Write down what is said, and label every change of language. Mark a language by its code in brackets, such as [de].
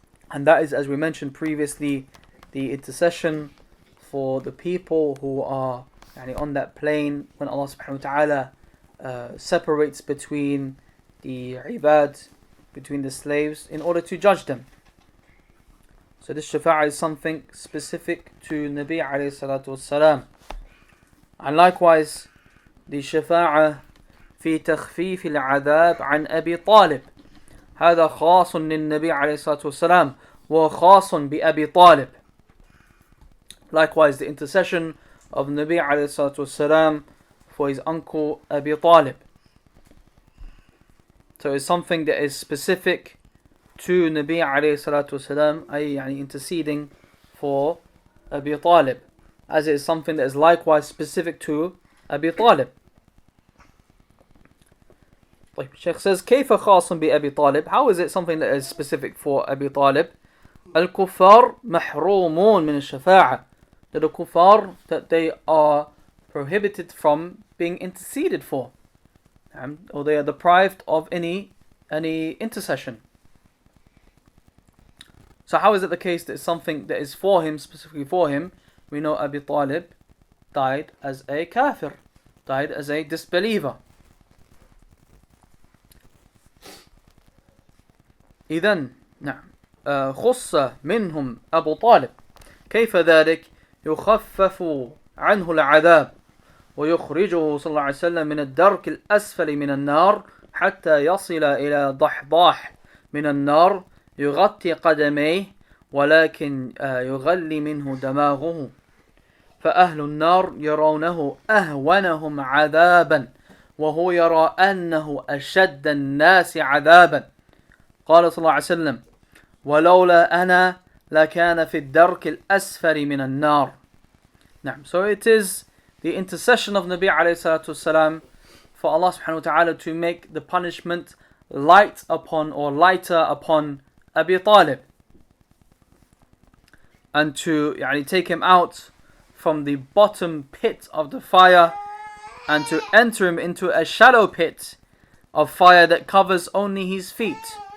[en] And that is, as we mentioned previously, the intercession for the people who are on that plane when Allah subhanahu wa ta'ala separates between the ibad, between the slaves, in order to judge them. So this shafa'ah is something specific to Nabi alayhi salatu wassalam. And likewise, the shafa'ah [ar] في تخفيف العذاب عن أبي طالب. هذا خاص للنبي عليه الصلاة والسلام وخاص بأبي طالب. [en] Likewise, the intercession of Nabi عليه الصلاة والسلام for his uncle Abi Talib. So it's something that is specific to Nabi عليه الصلاة والسلام, أي interceding for Abi Talib, as it is something that is likewise specific to Abi Talib. Shaykh says, [ar] كيف خاص بأبي طالب? [en] How is it something that is specific for Abi Talib? [ar] الكفار محرومون من الشفاعة [en] that the kuffar, that they are prohibited from being interceded for, or they are deprived of any intercession. So how is it the case that it's something that is for him, specifically for him? We know Abi Talib died as a kafir, died as a disbeliever. [ar] إذن نعم خص منهم أبو طالب كيف ذلك يخفف عنه العذاب ويخرجه صلى الله عليه وسلم من الدرك الأسفل من النار حتى يصل إلى ضحضاح من النار يغطي قدميه ولكن يغلي منه دماغه فأهل النار يرونه أهونهم عذابا وهو يرى أنه أشد الناس عذابا. قال صلى الله عليه وسلم ولولا أنا لكان في الدرك الأسفل من النار. نعم. [en] So it is the intercession of Nabi alayhi salatu wasalam for Allah subhanahu wa ta'ala to make the punishment light upon or lighter upon Abi Talib, and to take him out from the bottom pit of the fire and to enter him into a shallow pit of fire that covers only his feet.